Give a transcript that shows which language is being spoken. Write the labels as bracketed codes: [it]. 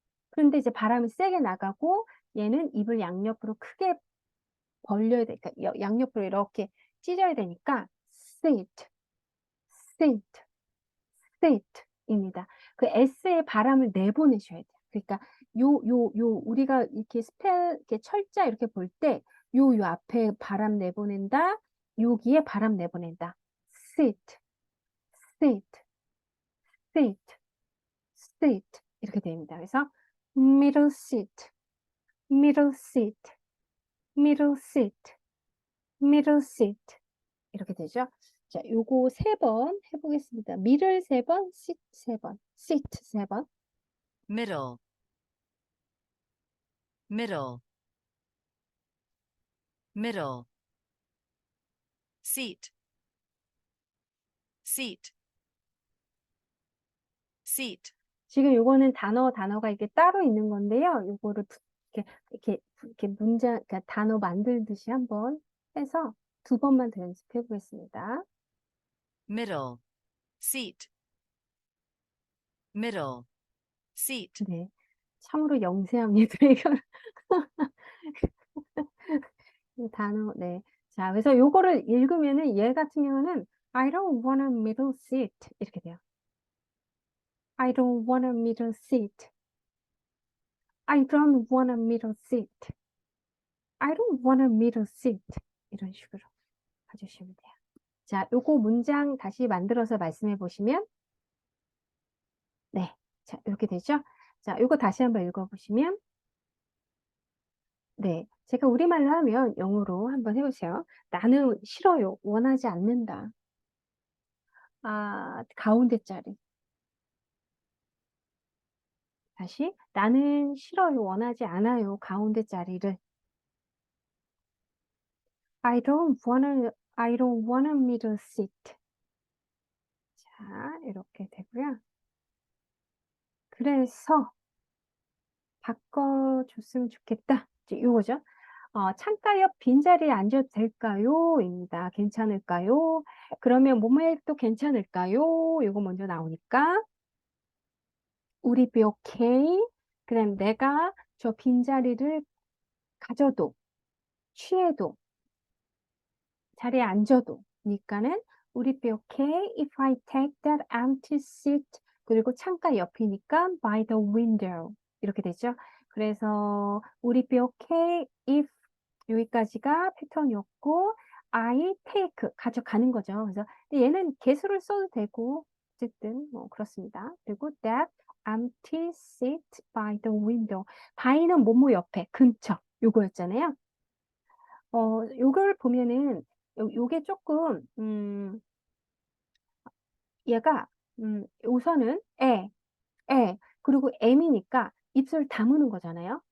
[ko] 그런데 이제 바람이 세게 나가고 얘는 입을 양옆으로 크게 벌려야 되니까 양옆으로 이렇게 찢어야 되니까 sit, sit, sit입니다. 그 S의 바람을 내보내셔야 돼요. 그러니까 우리가 이렇게 이렇게 철자 이렇게 볼 때 요 앞에 바람 내보낸다. 여기에 바람 내보낸다. [en] sit, sit, sit, sit [ko] 이렇게 됩니다. [en] 그래서 middle seat, middle seat, middle seat, middle seat [ko] 이렇게 되죠. 자, 요거 3번 해보겠습니다. middle 3번, seat 3번, seat 3번. [en] middle, middle, middle, seat, seat, seat, [ko] 지금 요거는 단어가 이게 따로 있는 건데요. 요거를 이렇게 문장, 그러니까 단어 만들듯이 한번 해서 2번만 더 연습해 보겠습니다. [en] middle, seat, middle, seat, [ko] 네. 참으로 영세합니다. 이거 단어, 네. 자, 그래서 요거를 읽으면은 얘 같은 경우는 [en] I don't want a middle seat [ko] 이렇게 돼요. [en] I don't want a middle seat. I don't want a middle seat. I don't want a middle seat. [ko] 이런 식으로 가주시면 돼요. 자, 요거 문장 다시 만들어서 말씀해 보시면 네. 자, 이렇게 되죠? 자, 요거 다시 한번 읽어 보시면 네. 제가 우리말로 하면 영어로 한번 해보세요. 나는 싫어요. 원하지 않는다. 가운데 자리. 다시 나는 싫어요. 원하지 않아요. 가운데 자리를. [en] I don't want a middle seat. [ko] 자, 이렇게 되고요. 그래서 바꿔줬으면 좋겠다. 이제 요거죠. 창가 옆 빈자리에 앉아도 될까요? 입니다. 괜찮을까요? 그러면 뭐뭐해도 괜찮을까요? 요거 먼저 나오니까 [en] Would it be okay? [ko] 그 다음 내가 저 빈자리를 가져도 취해도 자리에 앉아도 니까는 [en] Would it be okay if I take that empty seat? [ko] 그리고 창가 옆이니까 [en] by the window [ko] 이렇게 되죠. 그래서 [en] Would it be okay if [ko] 여기까지가 패턴이었고 [en] I take [ko] 가져가는 거죠. 그래서 얘는 개수를 써도 되고 어쨌든 뭐 그렇습니다. 그리고 [en] that empty seat by the window. [ko] by는 뭐뭐 옆에 근처 요거였잖아요. 요걸 보면은 요게 조금 얘가 우선은 그리고 M이니까 입술 다무는 거잖아요.